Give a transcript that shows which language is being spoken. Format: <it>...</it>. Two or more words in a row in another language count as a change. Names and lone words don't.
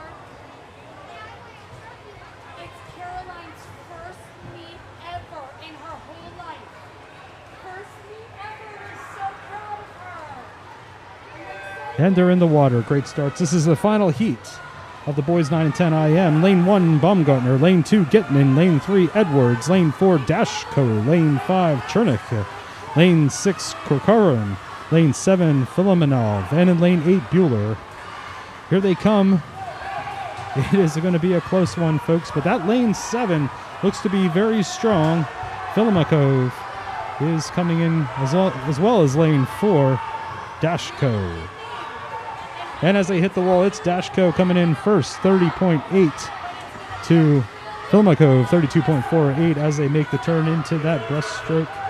<en>It's Caroline's first meet ever in her whole life. First meet ever. We're so proud of her. And they're in the water. Great starts. This is the final heat of the boys 9 and 10 IM. Lane 1, Baumgartner. Lane 2, Gitman. Lane 3, Edwards. Lane 4, Dashko. Lane 5, Chernik. Lane 6, Korkaran. Lane 7, Filomenov. And in lane 8, Bueller. Here they come. It is going to be a close one, folks, but that lane 7 looks to be very strong. Filomakov is coming in as well as lane 4, Dashko. And as they hit the wall, it's Dashko coming in first, 30.8 to Filomakov, 32.48 as they make the turn into that breaststroke.</en>